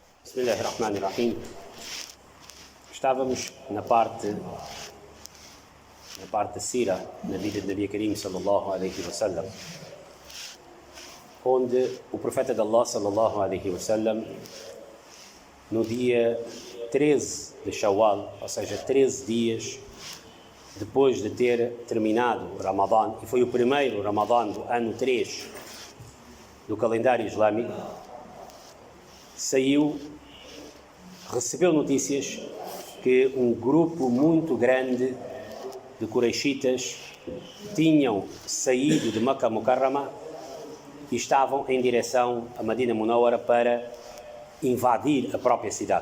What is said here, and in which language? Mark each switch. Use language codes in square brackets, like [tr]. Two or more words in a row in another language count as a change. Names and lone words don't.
[ar] بسم الله الرحمن الرحيم. [pt] Estávamos na parte da Sira, na vida de [ar] نبي كريم صلى الله عليه وسلم, [pt] onde o profeta de Allah [ar] صلى الله عليه وسلم, [pt] no dia 13 de Shawwal, ou seja, 13 dias depois de ter terminado o Ramadã, e foi o primeiro Ramadã do ano 3 do calendário islâmico, recebeu notícias que um grupo muito grande de Quraishitas tinham saído de Makkah Mukarrama e estavam em direção a Madina Munawwara para invadir a própria cidade.